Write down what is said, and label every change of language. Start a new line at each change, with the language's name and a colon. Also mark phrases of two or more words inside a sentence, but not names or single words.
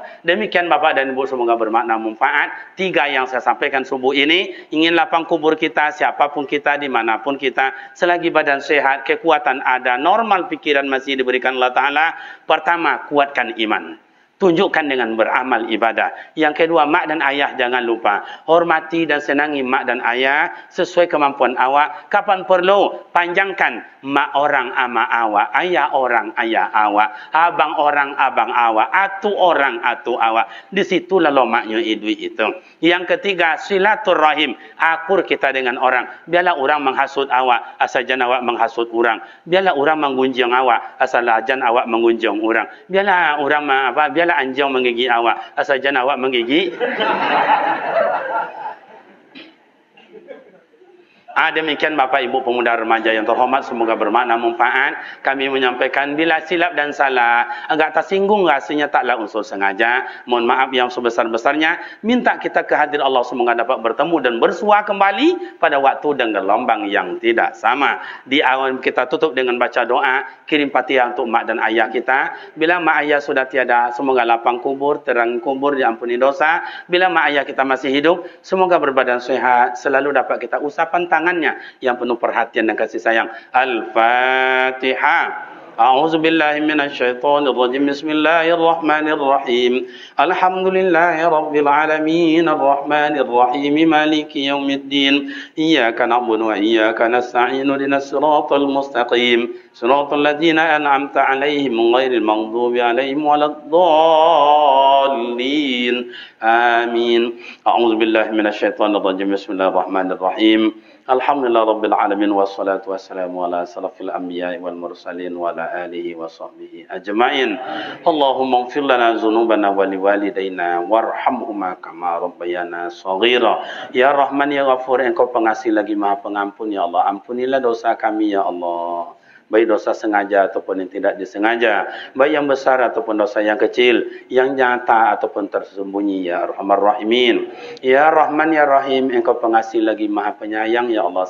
Indonesian: Demikian bapak dan ibu semoga bermakna manfaat. 3 yang saya sampaikan subuh ini ingin lapang kubur kita siapapun kita dimanapun kita selagi badan sehat kekuatan ada normal pikiran masih diberikan Allah Taala. Pertama, kuatkan iman. Tunjukkan dengan beramal ibadah. Yang kedua, mak dan ayah jangan lupa. Hormati dan senangi mak dan ayah sesuai kemampuan awak.
Minangkabau: Kapan perlu, panjangkan mak orang ama awak. Ayah orang ayah awak. Abang orang abang awak. Atu orang atu awak. Disitulah lomaknya idui itu.
Indonesian: Yang ketiga, silaturrahim. Akur kita dengan orang. Biarlah orang menghasut awak. Asal jangan awak menghasut orang. Biarlah orang menggunjing awak. Asal jangan awak menggunjing orang. Biarlah orang biarlah anjing menggigit awak asal jangan awak menggigit. Demikian Bapak Ibu pemuda remaja yang terhormat, semoga bermakna manfaat. Kami menyampaikan bila silap dan salah agak tersinggung rasanya taklah unsur sengaja. Mohon maaf yang sebesar-besarnya. Minta kita kehadir Allah semoga dapat bertemu dan bersua kembali pada waktu dan gelombang yang tidak sama. Di awal kita tutup dengan baca doa, kirim Fatihah untuk mak dan ayah kita. Bila mak ayah sudah tiada, semoga lapang kubur, terang kubur, diampuni dosa. Bila mak ayah kita masih hidup, semoga berbadan sehat, selalu dapat kita usapan tangan yang penuh perhatian dan kasih sayang. Al-Fatihah.
Arabic: أعوذ بالله من الشيطان الرجيم. بسم الله الرحمن الرحيم. الحمد لله رب العالمين الرحمن الرحيم مالك يوم الدين. إياك نعبد وإياك نستعين اهدنا الصراط المستقيم. صراط الذين أنعمت عليهم غير المغضوب عليهم ولا الضالين. Amin. أعوذ بالله من الشيطان الرجيم. بسم الله الرحمن الرحيم. الحمد لله رب العالمين والصلاة والسلام على أشرف الأنبياء والمرسلين وعلى آله وصحبه أجمعين. اللهم اغفر لنا ذنوبنا ولوالدينا وارحمهما كما ربيانا صغيرا. يا رحمن يا غفور,
Indonesian: Engkau pengasih lagi Maha Pengampun
Arabic: يا الله.
Indonesian: Ampunilah dosa kami
Arabic: يا الله.
Indonesian: baik dosa sengaja ataupun yang tidak disengaja, baik yang besar ataupun dosa yang kecil, yang nyata ataupun tersembunyi,
Arabic: يا أرحم الراحمين. يا رحمن يا رحيم,
Indonesian: Engkau pengasih lagi Maha Penyayang,
Arabic: يا الله.